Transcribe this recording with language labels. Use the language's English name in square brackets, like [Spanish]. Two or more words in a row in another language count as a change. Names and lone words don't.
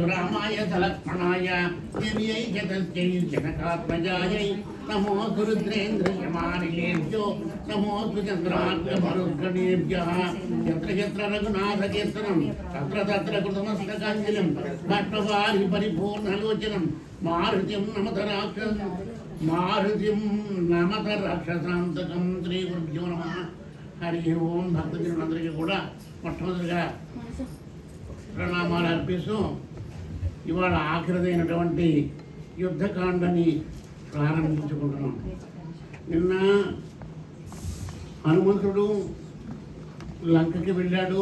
[Sanskrit] रामाय सलक्ष्मणाय देव्यै च तस्यै जनकात्मजायै नमोऽस्तु रुद्रेन्द्रयमानिलेभ्यो नमोऽस्तु चन्द्राग्निमरुद्गणेभ्यः यत्र यत्र रघुनाथकीर्तनं तत्र तत्र कृतमस्तकाञ्जलिं भट्टवारि परिपूर्णलोचनं मारुतिं नमत राक्षसान्तकं श्रीगुरुभ्यो नमः। హరి ఓం. [Telugu] భక్తజనులందరికీ కూడా మొట్టమొదటిగా ప్రణామాలు అర్పిస్తూ ఇవాళ ఆఖరిదైనటువంటి యుద్ధకాండని ప్రారంభించుకుంటున్నాం. నిన్న హనుమంతుడు లంకకి వెళ్ళాడు.